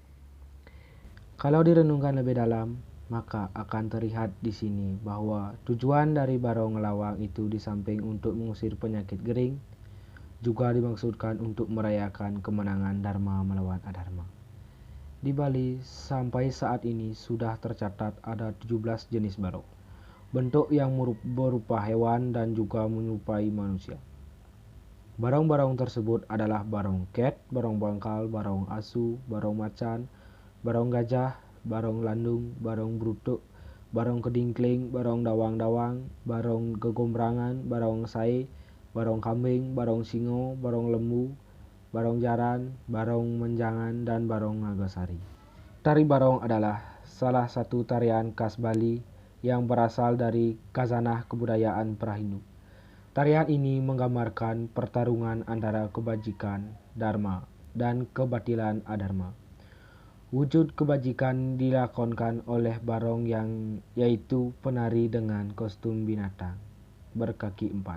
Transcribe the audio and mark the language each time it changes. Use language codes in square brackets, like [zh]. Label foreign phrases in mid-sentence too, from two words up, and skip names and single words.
[id] Kalau direnungkan lebih dalam, maka akan terlihat di sini bahwa tujuan dari barong ngelawang itu di samping untuk mengusir penyakit gering, juga dimaksudkan untuk merayakan kemenangan Dharma melawan Adharma. Di Bali sampai saat ini sudah tercatat ada 17 jenis barong, bentuk yang berupa hewan dan juga menyerupai manusia. Barong-barong tersebut adalah barong ket, barong bangkal, barong asu, barong macan, barong gajah, barong landung, barong brutuk, barong kedingkling, barong dawang-dawang, barong kegombrangan, barong sai, barong kambing, barong singo, barong lembu, barong jaran, barong menjangan, dan barong nagasari. Tari barong adalah salah satu tarian khas Bali yang berasal dari khazanah kebudayaan pra-Hindu. Tarian ini menggambarkan pertarungan antara kebajikan Dharma dan kebatilan Adharma. Wujud kebajikan dilakonkan oleh barong yang yaitu penari dengan kostum binatang berkaki 4.